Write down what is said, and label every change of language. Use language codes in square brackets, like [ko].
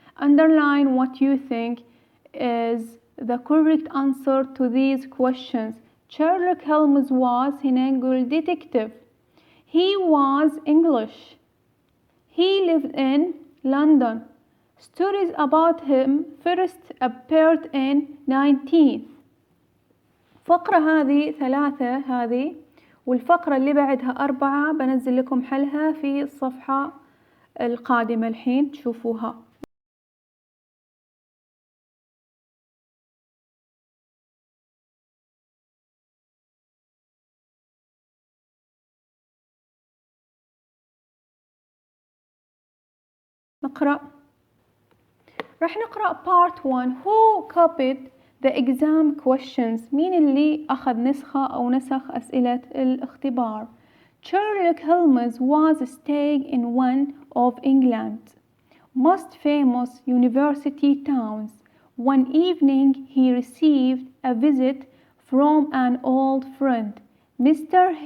[en] Underline what you think is the correct answer to these questions. Sherlock Holmes was هنا نقول detective. He was English. He lived in London. Stories about him first appeared in 19th. [ar] فقرة هذه 3 هذه والفقرة اللي بعدها 4 بنزل لكم حلها في الصفحة القادمة الحين تشوفوها. نقرأ. راح نقرأ part 1. [en] Who copied the exam questions؟ [ar] مين اللي أخذ نسخة أو نسخ أسئلة الاختبار؟ [en] Sherlock Holmes was staying in one of England's most famous university towns. One evening he received a visit from an old friend, Mr.